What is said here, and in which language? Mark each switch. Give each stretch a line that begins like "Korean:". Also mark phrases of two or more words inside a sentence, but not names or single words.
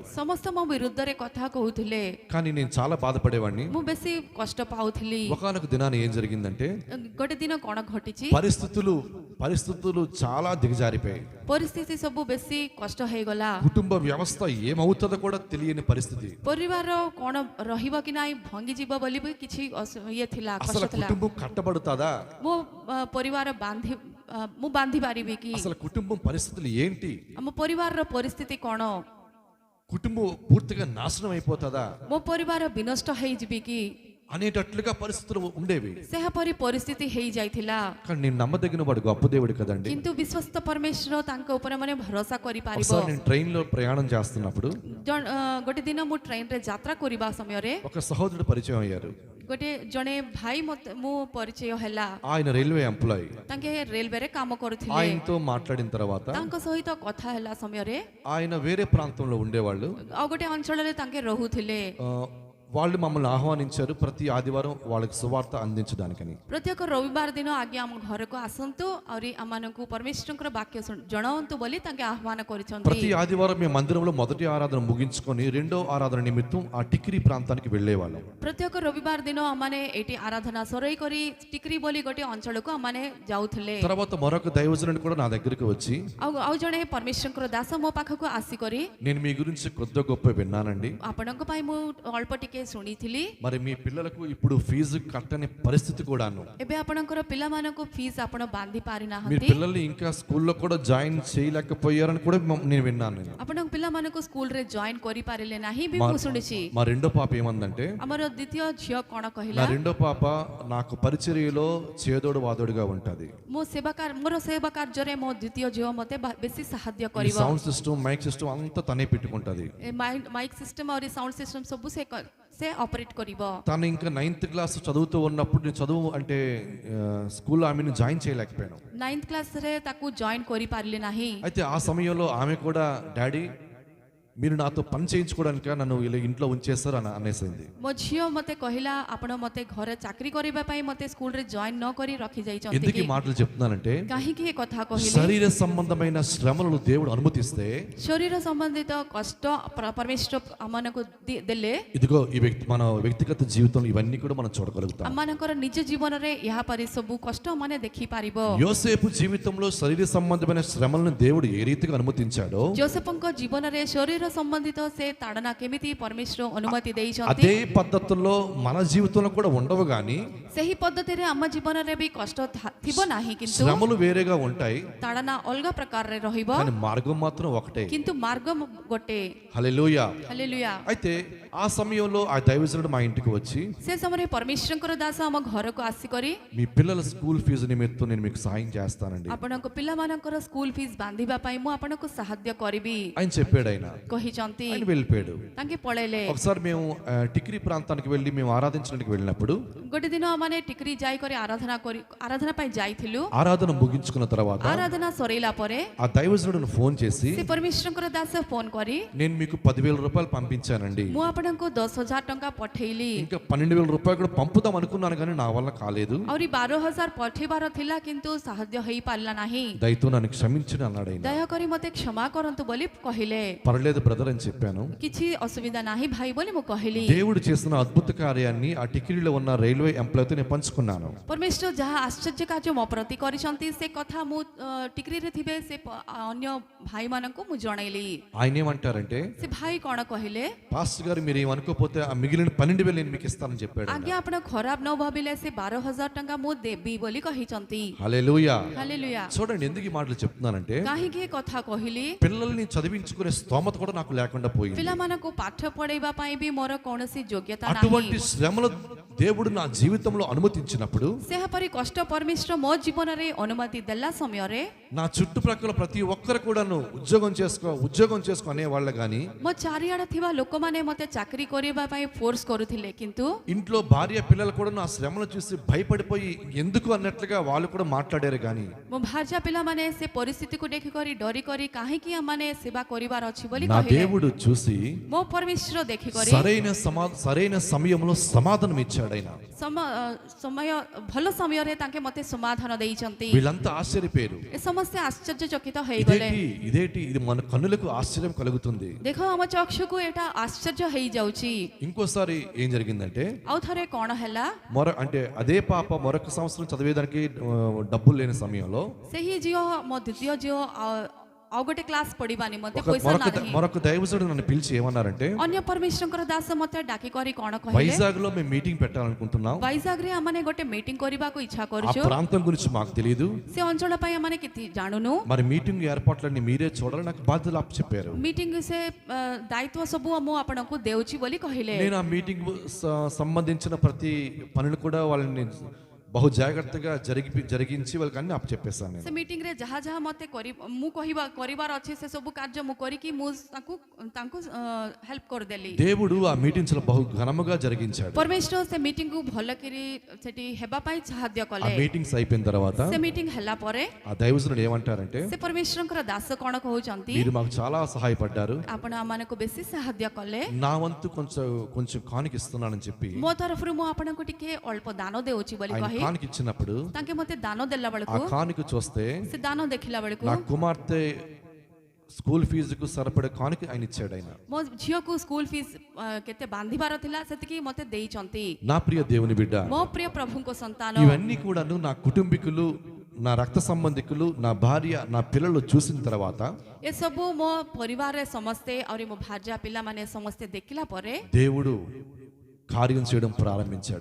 Odia: ସମସ୍ତେ ମୋ విరుద్ధରେ କଥା କହୁଥିଲେ,
Telugu: కానీ నేను చాలా బాధపడేవాడిని.
Odia: ମୁଁ ବେଶୀ କଷ୍ଟ ପାଉଥିଲି।
Telugu: ఒకనొక దినాన ఏం జరిగిందంటే
Odia: ଗୋଟେ ଦିନ କଣ ଘଟିଛି,
Telugu: పరిస్థితులు చాలా దిగజారిపోయాయి.
Odia: ପରିସ୍ଥିତି ସବୁ ବେଶୀ କଷ୍ଟ ହେଇଗଲା।
Telugu: కుటుంబ వ్యవస్థ ఏమవుతుందో కూడా తెలియని పరిస్థితి.
Odia: ପରିବାର କଣ ରହିବ କି ନାହିଁ ଭାଙ୍ଗିଯିବ ବୋଲି ବି କିଛି ଇଏ ଥିଲା,
Telugu: అసలు
Odia: କଷ୍ଟ ଥିଲା।
Telugu: కుటుంబం కట్టబడుతుందా,
Odia: ମୋ ପରିବାର ମୁଁ ବାନ୍ଧି ପାରିବି କି,
Telugu: అసలు కుటుంబం పరిస్థితులు ఏంటి,
Odia: ଆମ ପରିବାରର ପରିସ୍ଥିତି କଣ,
Telugu: కుటుంబం పూర్తిగా నాశనం అయిపోతుందా
Odia: ମୋ ପରିବାର ବିନଷ୍ଟ ହେଇଯିବି କି,
Telugu: అనేటట్లుగా పరిస్థితులు ఉండేవి.
Odia: ସେହାପରି ପରିସ୍ଥିତି ହେଇଯାଇଥିଲା।
Telugu: కానీ నేను నమ్మదగిన వాడు గొప్ప దేవుడు కదండి.
Odia: କିନ୍ତୁ ବିଶ୍ୱସ୍ତ ପରମେଶ୍ୱର ତାଙ୍କ ଉପରେ ମାନେ ଭରସା କରିପାରିବ।
Telugu: ఒకసారి నేను ట్రైన్ లో ప్రయాణం చేస్తున్నప్పుడు
Odia: ଗୋଟେ ଦିନ ମୁଁ ଟ୍ରେନରେ ଯାତ୍ରା କରିବା ସମୟରେ
Telugu: ఒక సహోదరుడు పరిచయం అయ్యారు.
Odia: ଜଣେ ଭାଇ ମୁଁ ପରିଚୟ ହେଲା,
Telugu: ఆయన
English: railway employee.
Odia: ତାଙ୍କେ ରେଲୱେରେ କାମ କରୁଥିଲେ।
Telugu: ఆయనతో మాట్లాడిన తర్వాత
Odia: ତାଙ୍କ ସହିତ କଥା ହେଲା ସମୟରେ
Telugu: ఆయన వేరే ప్రాంతంలో ఉండేవాళ్ళు.
Odia: ଆଉ ଗୋଟେ ଅଞ୍ଚଳରେ ତାଙ୍କେ ରହୁଥିଲେ।
Telugu: వాళ్ళు మమ్మల్ని ఆహ్వానించారు ప్రతి ఆదివారం వాళ్ళకి సువార్త అందించడానికని.
Odia: ପ୍ରତ୍ୟେକ ରବିବାର ଦିନ ଆଜ୍ଞା ଆମ ଘରକୁ ଆସନ୍ତୁ ଆହୁରି ଆମମାନଙ୍କୁ ପରମେଶ୍ୱରଙ୍କର ବାକ୍ୟ ଜଣାନ୍ତୁ ବୋଲି ତାଙ୍କେ ଆହ୍ୱାନ କରିଛନ୍ତି।
Telugu: ప్రతి ఆదివారం మేము మందిరంలో మొదటి ఆరాధన ముగించుకొని రెండో ఆరాధన నిమిత్తం ఆ టిక్రీ ప్రాంతానికి వెళ్ళేవాళ్ళం.
Odia: ପ୍ରତ୍ୟେକ ରବିବାର ଦିନ ଆମମାନେ ଏଇଠି ଆରାଧନା ସରେଇ କରି ଟିକ୍ରି ବୋଲି ଗୋଟେ ଅଞ୍ଚଳକୁ ଆମମାନେ ଯାଉଥିଲେ।
Telugu: తర్వాత మరొక దైవజనుడు కూడా నా దగ్గరికి వచ్చి,
Odia: ଆଉ ଜଣେ ପରମେଶ୍ୱରଙ୍କର ଦାସ ମୋ ପାଖକୁ ଆସିକରି,
Telugu: నేను మీ గురించి కొద్ది గొప్ప విన్నానండి,
Odia: ଆପଣଙ୍କ ପାଇଁ ମୁଁ ଅଳ୍ପ ଟିକେ ଶୁଣିଥିଲି,
Telugu: మరి మీ పిల్లలకు ఇప్పుడు ఫీజు కట్టని పరిస్థితి కూడాను,
Odia: ଏବେ ଆପଣଙ୍କର ପିଲାମାନଙ୍କୁ ଫିସ୍ ଆପଣ ବାନ୍ଧି
Telugu: మీ
Odia: ପାରିନାହାନ୍ତି,
Telugu: పిల్లల్ని ఇంకా స్కూల్లో కూడా జాయిన్ చేయలేకపోయారని కూడా నేను విన్నాను.
Odia: ଆପଣଙ୍କ ପିଲାମାନଙ୍କୁ ସ୍କୁଲରେ ଜଏନ୍ କରିପାରିଲେ ନାହିଁ ବି ମୁଁ ଶୁଣିଛି।
Telugu: మా రెండో పాప ఏమందంటే,
Odia: ଆମର ଦ୍ୱିତୀୟ ଝିଅ କଣ
Telugu: నా
Odia: କହିଲା,
Telugu: రెండో పాప నాకు పరిచర్యలో చేదోడు వాదోడుగా ఉంటది.
Odia: ମୋର ସେବା କାର୍ଯ୍ୟରେ ମୋ ଦ୍ୱିତୀୟ ଝିଅ ମତେ ବେଶୀ ସାହାଯ୍ୟ
Telugu: ఈ
Odia: କରିବ।
English: sound system, mike system
Telugu: అంతా తనే పెట్టుకుంటది.
English: mike system
Odia: ଆଉ
English: sound system
Odia: ସବୁ ସେ ଅପରେଟ କରିବ।
Telugu: తను ఇంకా 9th క్లాస్ చదువుతూ ఉన్నప్పుడు నేను చదువు అంటే స్కూల్లో ఆమెను జాయిన్ చేయలేకపోయాను.
Odia: 9th క్లాస్ରେ ତାକୁ ଜଏନ୍ କରିପାରିଲେ ନାହିଁ।
Telugu: అయితే ఆ సమయంలో ఆమె కూడా డాడీ మీరు నాతో పని చేయించుకోవడానికి నన్ను ఇలా ఇంట్లో ఉంచేస్తారు అని అనేసింది.
Odia: ମୋ ଝିଅ ମତେ କହିଲା ଆପଣ ମତେ ଘରେ ଚାକିରି କରିବା ପାଇଁ ମତେ ସ୍କୁଲରେ ଜଏନ୍ ନ କରି ରଖି ଯାଇଛନ୍ତି
Telugu: ఎందుకు ఈ
Odia: କି?
Telugu: మాటలు చెప్తున్నానంటే,
Odia: କାହିଁକି ଏ କଥା କହିଲେ,
Telugu: శరీర సంబంధమైన శ్రమలను దేవుడు అనుమతిస్తే
Odia: ଶରୀର ସମ୍ବନ୍ଧିତ କଷ୍ଟ ପରମେଶ୍ୱର ଆମମାନଙ୍କୁ ଦେଲେ
Telugu: ఇదిగో ఈ మన వ్యక్తిగత జీవితంలో ఇవన్నీ కూడా మనం చూడగలుగుతాం.
Odia: ଆମମାନଙ୍କର ନିଜ ଜୀବନରେ ଏହା ପରି ସବୁ କଷ୍ଟ ମାନେ ଦେଖିପାରିବ।
Telugu: యోసేపు జీవితంలో శరీర సంబంధమైన శ్రమలను దేవుడు ఏ రీతిగా అనుమతించాడో,
Odia: ଯୋସେଫଙ୍କ ଜୀବନରେ ଶରୀର సంబంధిత ସେ ତାଡ଼ନା କେମିତି ପରମେଶ୍ୱର ଅନୁମତି ଦେଇଛନ୍ତି
Telugu: అదే పద్ధతుల్లో మన జీవితంలో కూడా ఉండవు గాని
Odia: ସେହି ପଦ୍ଧତିରେ ଆମ ଜୀବନରେ ବି କଷ୍ଟ ଥିବ ନାହିଁ କିନ୍ତୁ
Telugu: శ్రమలు వేరేగా ఉంటాయి
Odia: ତାଡ଼ନା ଅଲଗା ପ୍ରକାରରେ ରହିବ
Telugu: కానీ మార్గం మాత్రం ఒకటే.
Odia: କିନ୍ତୁ ମାର୍ଗ ଗୋଟେ
Telugu: హల్లెలూయా.
Odia: ହାଲେଲୁୟା
Telugu: అయితే ఆ సమయంలో ఆ దైవజనుడు మా ఇంటికి వచ్చి
Odia: ସେ ସମୟରେ ପରମେଶ୍ୱରଙ୍କର ଦାସ ଆମ ଘରକୁ ଆସିକରି
Telugu: మీ పిల్లల స్కూల్ ఫీజు నిమిత్తం నేను మీకు సాయం చేస్తానండి
Odia: ଆପଣଙ୍କ ପିଲାମାନଙ୍କର ସ୍କୁଲ ଫିସ୍ ବାନ୍ଧିବା ପାଇଁ ମୁଁ ଆପଣଙ୍କୁ ସାହାଯ୍ୟ କରିବି
Telugu: ఆయన చెప్పాడు. ఆయన
Odia: କହିଛନ୍ତି
Telugu: ఆయన వెళ్ళిపోయాడు.
Odia: ତାଙ୍କେ ପଳେଇଲେ
Telugu: ఒకసారి మేము టిక్రీ ప్రాంతానికి వెళ్ళి మేము ఆరాధించడానికి వెళ్ళినప్పుడు
Odia: ଗୋଟେ ଦିନ ମାନେ ଟିକରି ଯାଇକରି ଆରାଧନା ପାଇଁ ଯାଇଥିଲୁ
Telugu: ఆరాధన ముగించుకున్న తర్వాత
Odia: ଆରାଧନା ସରେଇଲା ପରେ
Telugu: ఆ దైవజనుడు ఫోన్ చేసి
Odia: ସେ ପରମେଶ୍ୱରଙ୍କର ଦାସ ଫୋନ କରି
Telugu: నేను మీకు 10,000 రూపాయలు పంపించానండి,
Odia: ମୁଁ ଆପଣଙ୍କୁ 10,000 ଟଙ୍କା ପଠେଇଲି
Telugu: ఇంకా 12,000 రూపాయలు కూడా పంపుదాం అనుకున్నాను కానీ నా వల్ల కాలేదు,
Odia: ଆହୁରି 12,000 ପଠେଇବାର ଥିଲା କିନ୍ତୁ ସାହାଯ୍ୟ ହେଇପାରିଲା ନାହିଁ,
Telugu: దయతో నన్ను క్షమించండి అన్నాడు. ఆయన
Odia: ଦୟାକରି ମୋତେ କ୍ଷମା କରନ୍ତୁ ବୋଲି କହିଲେ।
Telugu: పర్లేదు బ్రదర్ అని చెప్పాను.
Odia: କିଛି ଅସୁବିଧା ନାହିଁ ଭାଇ ବୋଲି ମୁଁ କହିଲି।
Telugu: దేవుడు చేసిన అద్భుత కార్యాన్ని ఆ టిక్రీలో ఉన్న
English: railway employతో
Telugu: నేను పంచుకున్నాను.
Odia: ପରମେଶ୍ୱର ଯାହା ଆଶ୍ଚର୍ଯ୍ୟ କାର୍ଯ୍ୟ ମୋ ପ୍ରତି କରିଛନ୍ତି ସେ କଥା ମୁଁ ଟିକରିରେ ଥିବେ ସେ ଅନ୍ୟ ଭାଇମାନଙ୍କୁ ମୁଁ ଜଣେଇଲି।
Telugu: ఆయన ఏమంటారంటే,
Odia: ସେ ଭାଇ କ'ଣ କହିଲେ,
Telugu: పాస్టర్ గారు మీరు ఏమనుకోకపోతే ఆ మిగిలిన 12,000 నేను మీకు ఇస్తానని చెప్పాడు.
Odia: ଆଜ୍ଞା ଆପଣ ଖରାପ ନ ଭାବିଲେ ସେ 12,000 ଟଙ୍କା ମୁଁ ଦେବି ବୋଲି କହିଛନ୍ତି।
Telugu: హల్లెలూయా.
Odia: ହାଲେଲୁୟା।
Telugu: చూడండి ఎందుకు ఈ మాటలు చెప్తున్నానంటే,
Odia: କାହିଁକି ଏ କଥା କହିଲି,
Telugu: పిల్లల్ని చదివించుకునే స్తోమత కూడా నాకు లేకుండా పోయింది.
Odia: ପିଲାମାନଙ୍କୁ ପାଠ ପଢେଇବା ପାଇଁ ବି ମୋର କୌଣସି ଯୋଗ୍ୟତା
Telugu: అటువంటి
Odia: ନାହିଁ।
Telugu: శ్రమలు దేవుడు నా జీవితంలో అనుమతించినప్పుడు
Odia: ସେହାପରି କଷ୍ଟ ପରମେଶ୍ୱର ମୋ ଜୀବନରେ ଅନୁମତି ଦେଲା ସମୟରେ
Telugu: నా చుట్టుప్రక్కల ప్రతి ఒక్కరు కూడాను ఉద్యోగం చేసుకో అనేవాళ్ళు కానీ,
Odia: ମୋ ଚାରିଆଡେ ଥିବା ଲୋକମାନେ ମୋତେ ଚାକିରି କରିବା ପାଇଁ ଫୋର୍ସ କରୁଥିଲେ କିନ୍ତୁ
Telugu: ఇంట్లో భార్య పిల్లలు కూడా నా శ్రమను చూసి భయపడిపోయి ఎందుకు అన్నట్లుగా వాళ్ళు కూడా మాట్లాడారు కానీ,
Odia: ମୋ ଭାର୍ଯ୍ୟା ପିଲାମାନେ ସେ ପରିସ୍ଥିତିକୁ ଦେଖିକରି ଡରିକରି କାହିଁକି ଆମମାନେ ସେବା କରିବାର ଅଛି ବୋଲି
Telugu: నా
Odia: କହିଲେ।
Telugu: దేవుడు చూసి
Odia: ମୋ ପରମେଶ୍ୱର ଦେଖିକରି
Telugu: సరైన సమయంలో సమాధానం ఇచ్చాడు. ఆయన
Odia: ସମୟ ଭଲ ସମୟରେ ତାଙ୍କେ ମୋତେ ସମାଧାନ ଦେଇଛନ୍ତି।
Telugu: వీళ్ళంతా ఆశ్చర్యపోయారు.
Odia: ଏ ସମସ୍ତେ ଆଶ୍ଚର୍ଯ୍ୟଚକିତ ହେଇଗଲେ।
Telugu: ఇదేంటి ఇది మన కన్నులకు ఆశ్చర్యం కలుగుతుంది.
Odia: ଦେଖ ଆମ ଚକ୍ଷୁକୁ ଏଇଟା ଆଶ୍ଚର୍ଯ୍ୟ ହେଇଯାଉଛି।
Telugu: ఇంకోసారి ఏం జరిగిందంటే,
Odia: ଆଉ ଥରେ କ'ଣ ହେଲା,
Telugu: అంటే అదే పాప మరొక సంవత్సరం చదివేదానికి డబ్బులు లేని సమయంలో
Odia: ସେହି ଝିଅ ମୋ ଦ୍ୱିତୀୟ ଝିଅ ଆଉ ଗୋଟେ କ୍ଲାସ୍ ପଢିବା ନିମନ୍ତେ ପଇସା ନାହିଁ।
Telugu: మరొక దైవజనుడు నన్ను పిలిచి ఏమన్నారంటే,
Odia: ଅନ୍ୟ ପରମେଶ୍ୱରଙ୍କର ଦାସ ମୋତେ ଡାକିକରି କ'ଣ କହିଲେ,
Telugu: వైజాగ్ లో మేము మీటింగ్ పెట్టాలనుకుంటున్నాం,
Odia: వైజాగ్ରେ ଆମମାନେ ଗୋଟେ ମିଟିଂ କରିବାକୁ ଇଚ୍ଛା
Telugu: ఆ
Odia: କରୁଛୁ,
Telugu: ప్రాంతం గురించి మాకు తెలియదు,
Odia: ସେ ଅଞ୍ଚଳ ପାଇଁ ଆମମାନେ କିଛି ଜାଣୁନୁ,
Telugu: మరి మీటింగ్ ఏర్పాట్లన్నీ మీరే చూడాలి, నాకు బాధ్యతలు చెప్పారు.
Odia: ମିଟିଂ ସେ ଦାୟିତ୍ୱ ସବୁ ମୁଁ ଆପଣଙ୍କୁ ଦେଉଛି ବୋଲି କହିଲେ।
Telugu: నేను ఆ మీటింగ్ సంబంధించిన ప్రతి పనులు కూడా వాళ్ళని బహు జాగ్రత్తగా జరిగించి వాళ్ళకి అన్ని అప్పచెప్పేశాను నేను.
Odia: ସେ ମିଟିଂରେ ଯାହା ଯାହା ମୋତେ ମୁଁ କରିବାର ଅଛି ସେ ସବୁ କାର୍ଯ୍ୟ ମୁଁ କରିକି ମୁଁ ତାଙ୍କୁ ହେଲ୍ପ କରିଦେଲି।
Telugu: దేవుడు ఆ మీటింగ్స్ బహు ఘనముగా జరిగించాడు.
Odia: ପରମେଶ୍ୱର ସେ ମିଟିଂକୁ ଭଲକିରି ସେଠି ହେବା ପାଇଁ ସାହାଯ୍ୟ
Telugu: ఆ
Odia: କଲେ।
Telugu: మీటింగ్స్ అయిపోయిన తర్వాత
Odia: ସେ ମିଟିଂ ହେଲା ପରେ
Telugu: ఆ దైవజనుడు ఏమంటారంటే,
Odia: ସେ ପରମେଶ୍ୱରଙ୍କର ଦାସ କ'ଣ କହୁଛନ୍ତି,
Telugu: మీరు మాకు చాలా సహాయపడ్డారు,
Odia: ଆପଣ ଆମମାନଙ୍କୁ ବେଶୀ ସାହାଯ୍ୟ କଲେ,
Telugu: నా వంతు కొంచెం కానుక ఇస్తున్నానని చెప్పి
Odia: ମୋ ତରଫରୁ ମୁଁ ଆପଣଙ୍କୁ ଟିକେ ଅଳ୍ପ ଦାନ ଦେଉଛି ବୋଲି
Telugu: ఆయన
Odia: କହି
Telugu: కానుక ఇచ్చినప్పుడు
Odia: ତାଙ୍କେ ମୋତେ ଦାନ ଦେଲା
Telugu: ఆ
Odia: ବେଳକୁ
Telugu: కానుక చూస్తే
Odia: ସେ ଦାନ ଦେଖିଲା ବେଳକୁ
Telugu: నా కుమార్తె స్కూల్ ఫీజుకు సరిపడే కానుక ఆయన ఇచ్చాడు. ఆయన
Odia: ମୋ ଝିଅକୁ ସ୍କୁଲ ଫିସ୍ କେତେ ବାନ୍ଧିବାର ଥିଲା ସେତିକି ମୋତେ ଦେଇଛନ୍ତି।
Telugu: నా ప్రియ దేవుని బిడ్డ,
Odia: ମୋ ପ୍ରିୟ ପ୍ରଭୁଙ୍କ ସନ୍ତାନ,
Telugu: ఇవన్నీ కూడాను నా కుటుంబీకులు, నా రక్త సంబంధికులు, నా భార్య, నా పిల్లలు చూసిన తర్వాత
Odia: ଏସବୁ ମୋ ପରିବାରରେ ସମସ୍ତେ ଆହୁରି ମୋ ଭାର୍ଯ୍ୟା ପିଲାମାନେ ସମସ୍ତେ ଦେଖିଲା ପରେ
Telugu: దేవుడు కార్యం చేయడం ప్రారంభించాడు.